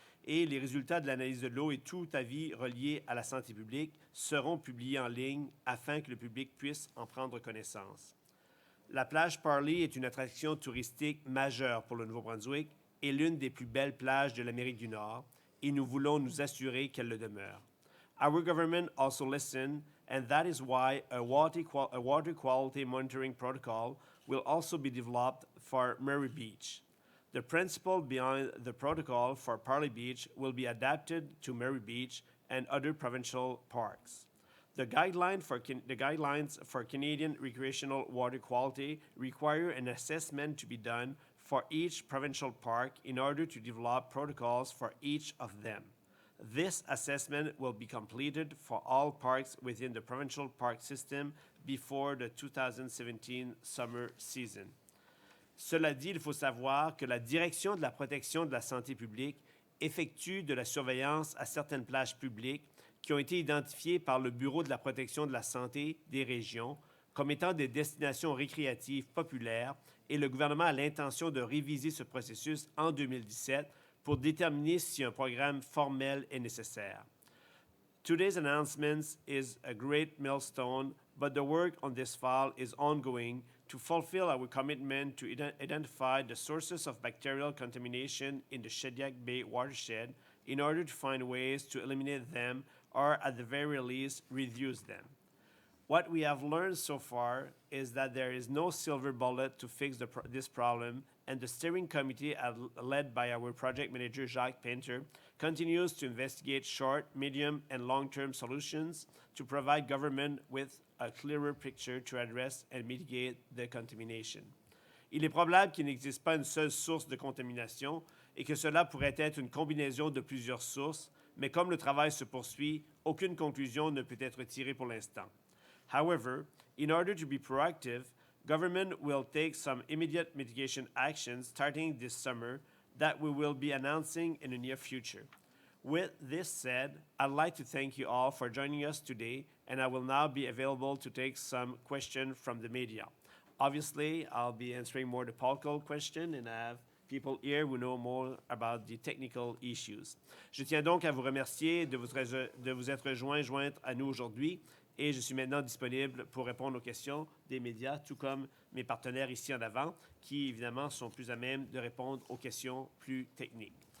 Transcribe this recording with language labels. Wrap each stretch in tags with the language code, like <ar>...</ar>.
<fr>Et les résultats de l'analyse de l'eau et tout avis relié à la santé publique seront publiés en ligne afin que le public puisse en prendre connaissance. La plage Parley est une attraction touristique majeure pour le Nouveau-Brunswick et l'une des plus belles plages de l'Amérique du Nord, et nous voulons nous assurer qu'elle le demeure.</fr> <en>Our government also listened, and that is why a water quality monitoring protocol will also be developed for Murray Beach. The principle behind the protocol for Parley Beach will be adapted to Murray Beach and other provincial parks. The guidelines for Canadian recreational water quality require an assessment to be done for each provincial park in order to develop protocols for each of them. This assessment will be completed for all parks within the provincial park system before the 2017 summer season.</en> <fr>Cela dit, il faut savoir que la Direction de la protection de la santé publique effectue de la surveillance à certaines plages publiques qui ont été identifiées par le Bureau de la protection de la santé des régions comme étant des destinations récréatives populaires et le gouvernement a l'intention de réviser ce processus en 2017 pour déterminer si un programme formel est nécessaire.</fr> <en>Today's announcement is a great milestone, but the work on this file is ongoing to fulfill our commitment to identify the sources of bacterial contamination in the Shediac Bay watershed in order to find ways to eliminate them or, at the very least, reduce them. What we have learned so far is that there is no silver bullet to fix this problem, and the steering committee, led by our project manager Jacques Painter, continues to investigate short, medium, and long-term solutions to provide government with a clearer picture to address and mitigate the contamination.</en> <fr>Il est probable qu'il n'existe pas une seule source de contamination et que cela pourrait être une combinaison de plusieurs sources, mais comme le travail se poursuit, aucune conclusion ne peut être tirée pour l'instant.</fr> <en>However, in order to be proactive, government will take some immediate mitigation actions starting this summer that we will be announcing in the near future. With this said, I'd like to thank you all for joining us today, and I will now be available to take some questions from the media. Obviously, I'll be answering more the political question, and I have people here who know more about the technical issues.</en> <fr>Je tiens donc à vous remercier de vous être jointe à nous aujourd'hui. Et je suis maintenant disponible pour répondre aux questions des médias, tout comme mes partenaires ici en avant, qui évidemment sont plus à même de répondre aux questions plus techniques.</fr>